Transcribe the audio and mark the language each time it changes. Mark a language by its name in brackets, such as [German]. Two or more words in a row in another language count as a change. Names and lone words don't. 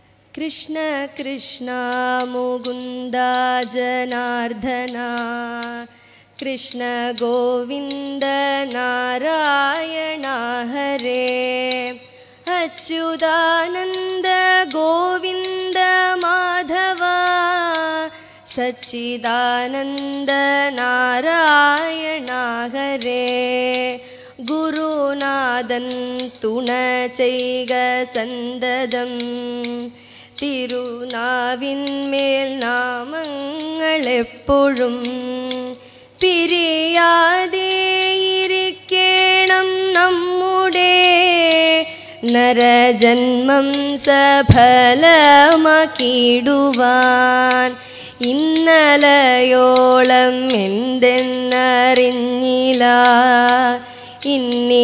[Sanskrit] कृष्ण कृष्ण मुकुन्द जनार्दन कृष्ण गोविन्द नारायण हरे अच्युतानन्द गोविन्द माधव सच्चिदानन्द नारायण हरे [Malayalam] ഗുരുനാഥൻ തുണചെയ്ക സന്തതം തിരുനാവിന്മേൽ നാമങ്ങളെപ്പോഴും പിരിയാതെയിരിക്കണം നമ്മുടെ നരജന്മം സഫലമാക്കിടുവാൻ ഇന്നലയോളം എന്തെന്നറിഞ്ഞില്ല ഇന്നി